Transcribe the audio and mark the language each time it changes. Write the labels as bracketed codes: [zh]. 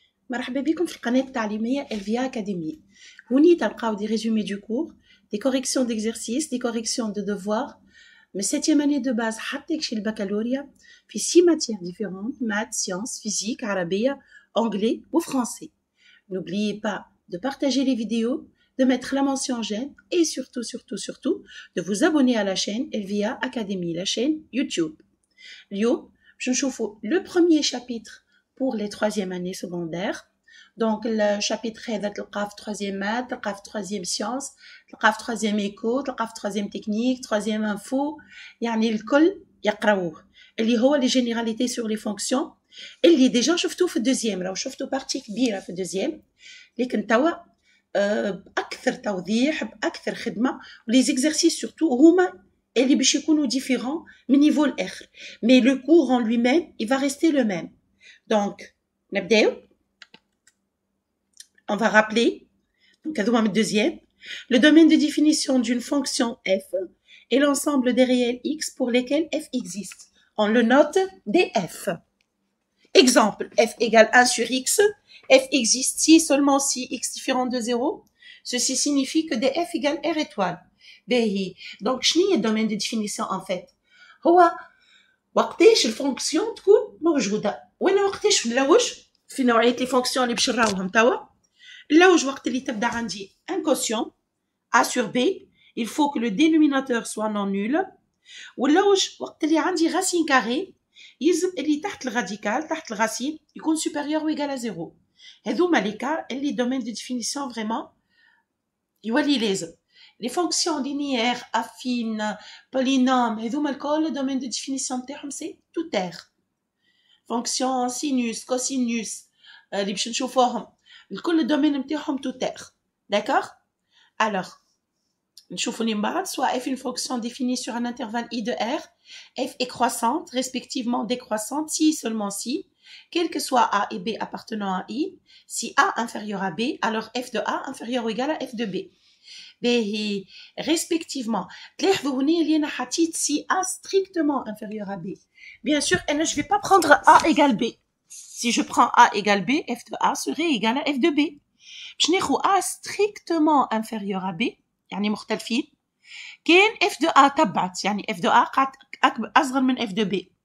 [ar] مرحبا بكم في القناة التعليمية Elvia Academy. هوني تلقاو [fr] دي résumés du cours, des corrections d'exercices, des corrections de devoirs. Mais 7e année de base حتى chez le baccalauréat في 6 matières différentes, maths, sciences, physique, arabia, anglais ou français. N'oubliez pas de partager les vidéos, de mettre la mention j'aime et surtout de vous abonner à la chaîne Elvia Academy, la chaîne YouTube. [ar] اليوم باش نشوفوا [fr] le premier chapitre pour les 3e années secondaires. Donc le chapitre هذا تلقاه في 3e maths, تلقاه في 3e sciences, تلقاه في 3e éco, تلقاه في 3e technique, 3e info. [ar] يعني الكل يقراوه اللي هو [fr] les généralités sur les fonctions [ar] اللي déjà شفتوه في 2e. راهو شفتوا بارتي كبيره في 2e لكن توا باكثر توضيح باكثر خدمه. ولي زيكزارسيس سورتو هما اللي باش يكونوا [fr] différents من niveau [ar] الاخر. [fr] Mais le cours en lui-même il va rester le même. [ar] Donc نبداو. [fr] On va rappeler, donc [ar] هذوما من 2e, [fr] le domaine de définition d'une fonction f est l'ensemble des réels x pour lesquels f existe. On le note df. Exemple, f égale 1 sur x, f existe si seulement si x différent de 0. Ceci signifie que df égale r étoile. [ar] باهي. Donc شنو هي الدومين دو ديفينيسيون [fr] en fait؟ [ar] هو وقتاش الفونكسيون تكون موجوده، وانا وقتاش نلوج في نوعيه لي فونكسيون اللي باش نراوهم توا. نلوج وقت اللي تبدا عندي [fr] un quotient a sur b, il faut que le dénominateur soit non nul. [ar] ونلوج وقت اللي عندي racine carrée يلزم اللي تحت الراديكال تحت الرacine يكون [fr] supérieur ou égal à 0. [ar] هذوما لي كا اللي domaine de définition vraiment يولي لازم. [fr] Les fonctions linéaires, affines, polynômes, هذوما الكل domaine de définition تاعهم c'est tout R. Fonction sinus, cosinus, [ar] اللي باش نشوفوهم الكل الدومين نتاعهم tout R. [fr] D'accord? Alors, نشوفوا من بعد soit f une fonction définie sur un intervalle i de R, f est croissante, respectivement décroissante, si seulement si, quel que soit a et b appartenant à i, si a inférieur à b, alors f de a inférieur ou égal à f de b. [ar] باهي [fr] respectivement. [ar] تلاحظوا هنا اللي انا حطيت سي [fr] a strictement inférieur à b. Bien sûr, [ar] انا [fr] je vais pas prendre a égale b. Si je prends a égale b, f de a serait égal à f de b. [ar] باش ناخذ [fr] a strictement inférieur à b [ar] يعني مختلفين. كاين [fr] f de a [ar] تبعت يعني f de a قاعد اصغر من [fr] f de b.